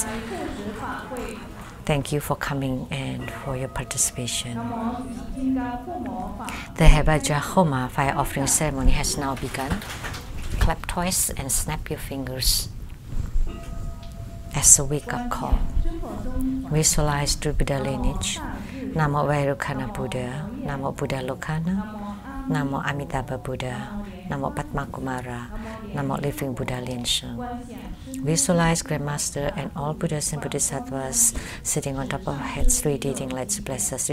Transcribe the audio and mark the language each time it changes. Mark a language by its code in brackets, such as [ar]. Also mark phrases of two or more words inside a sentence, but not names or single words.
[en] Thank you for coming and for your participation. The Hebajra Homa fire offering ceremony has now begun. Clap twice and snap your fingers as a wake-up call. Visualize through Buddha lineage. Namo Vairukkhana Buddha, Namo Buddha Lokana, Namo Amitabha Buddha, Namo Padma Kumara, Namo Living Buddha Lien Sheng. Visualize Grandmaster and all Buddhas and Bodhisattvas sitting on top of our heads, radiating lights to bless us.